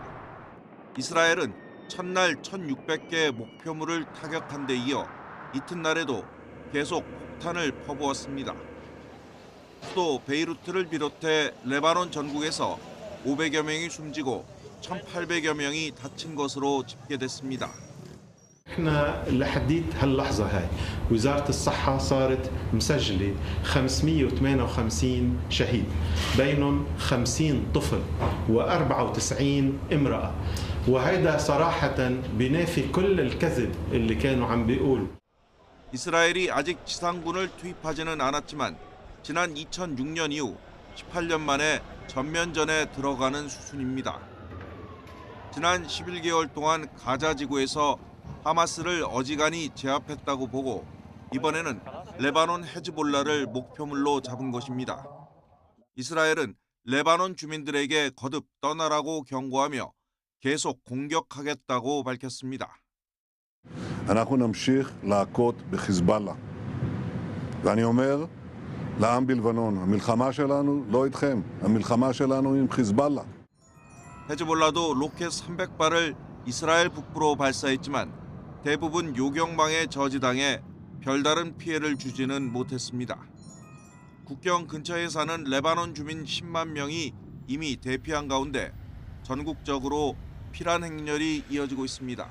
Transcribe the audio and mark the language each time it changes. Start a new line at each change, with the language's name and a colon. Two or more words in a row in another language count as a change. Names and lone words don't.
Korean: 이스라엘은 첫날 1,600개 목표물을 타격한 데 이어 이튿날에도 계속 폭탄을 퍼부었습니다. 수도 베이루트를 비롯해 레바논 전국에서 500여 명이 숨지고 1,800여 명이 다친 것으로 집계됐습니다.
Arabic: احنا لحديت هاللحظه هاي وزاره الصحه صارت مسجله 558 شهيد بينهم 50 طفل و94 امراه وهيدا صراحه بينافي كل الكذب اللي كانوا عم بيقولوا.
Korean: 이스라엘이 아직 지상군을 투입하지는 않았지만 지난 2006년 이후 18년 만에 전면전에 들어가는 수준입니다. 지난 11개월 동안 가자 지구에서 하마스를 어지간히 제압했다고 보고 이번에는 레바논 헤즈볼라를 목표물로 잡은 것입니다. 이스라엘은 레바논 주민들에게 거듭 떠나라고 경고하며 계속 공격하겠다고 밝혔습니다.
Hebrew: אנחנו נמשיך להכות בחיזבאללה. ואני אומר לעם בלבנון, המלחמה שלנו לא איתכם, המלחמה שלנו עם חיזבאללה.
Korean: 헤즈볼라도 로켓 300발을 이스라엘 북부로 발사했지만 대부분 요격망에 저지당해 별다른 피해를 주지는 못했습니다. 국경 근처에 사는 레바논 주민 10만 명이 이미 대피한 가운데 전국적으로 피란 행렬이 이어지고 있습니다.